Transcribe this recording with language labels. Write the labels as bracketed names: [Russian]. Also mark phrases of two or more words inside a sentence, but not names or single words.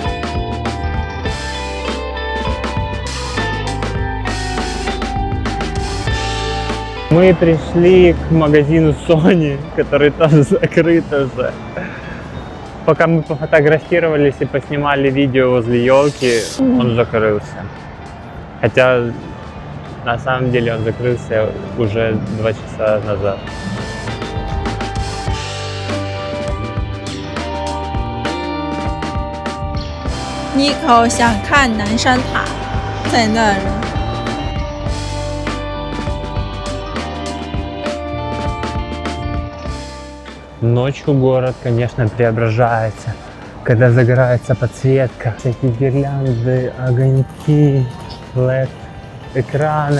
[Russian] Мы пришли к магазину Sony, который тоже закрыт уже. Пока мы пофотографировались и поснимали видео возле елки, он закрылся. Хотя на самом деле он закрылся уже 2 часа назад. [Chinese] Nico 想看南山塔，在那儿。 [Russian] Ночью город, конечно, преображается, когда загорается подсветка, всякие гирлянды, огоньки, LED-экраны.